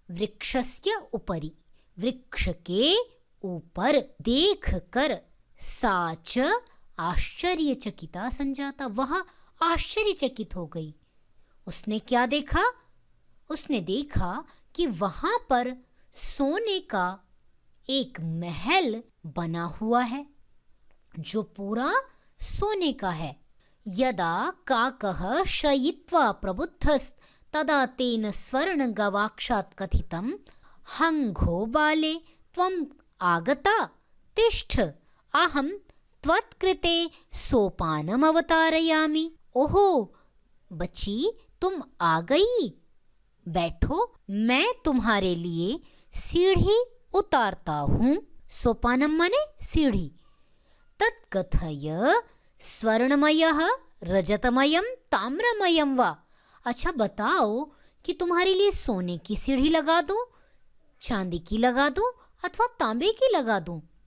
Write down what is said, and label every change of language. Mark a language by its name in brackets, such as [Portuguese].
[Sanskrit] वृक्षस्य उपरि, [Hindi] वृक्ष के ऊपर देख कर [Sanskrit] सा च आश्चर्यचकिता संजाता, [Hindi] वह आश्चर्यचकित हो गई। उसने क्या देखा? उसने देखा कि वहां पर सोने का एक महल बना हुआ है जो पूरा सोने का है। [Sanskrit] यदा काकः शयित्वा प्रबुद्धस्तदा तेन स्वर्ण गवाक्षात् कथितं हंघो बाले त्वम् आगता तिष्ठ अहं त्वत्कृते सोपानम् अवतारयामि। [Hindi] ओहो बच्ची, तुम आ गई, बैठो, मैं तुम्हारे लिए सीढ़ी उतारता हूँ। सोपानम माने सीढ़ी। [Sanskrit] तत्कथय स्वर्णमयः रजतमयम ताम्रमयम वा, [Hindi] अच्छा बताओ कि तुम्हारे लिए सोने की सीढ़ी लगा दूं, चांदी की लगा दूं अथवा तांबे की लगा दूं।